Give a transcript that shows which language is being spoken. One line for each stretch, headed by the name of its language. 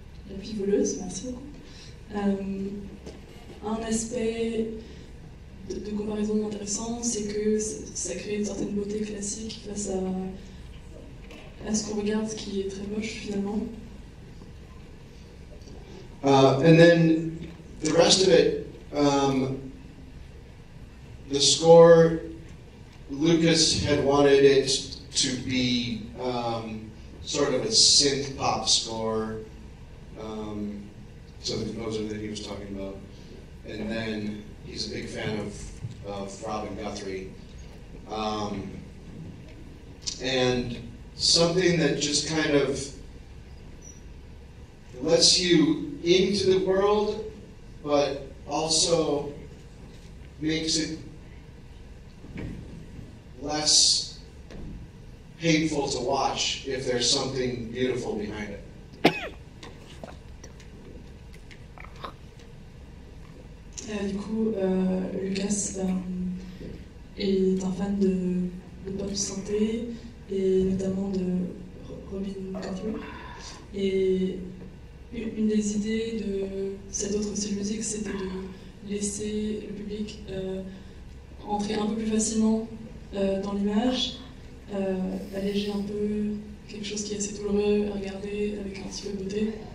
French: La vie voleuse, merci beaucoup. Un aspect de comparaison intéressant, c'est que ça crée une certaine beauté classique face à ce qu'on regarde, ce qui est très moche finalement.
English: And then the rest of it, the score, Lucas had wanted it to be sort of a synth pop score, so the composer that he was talking about. And then he's a big fan of Robin Guthrie. And something that just kind of lets you into the world, but also makes it less painful to watch if there's something beautiful behind it.
French: Du coup, Lucas est un fan de pop santé et notamment de Robin Guthrie. Et une des idées de cet autre style de musique, c'était de laisser le public entrer un peu plus facilement dans l'image, alléger un peu quelque chose qui est assez douloureux à regarder avec un petit peu de beauté.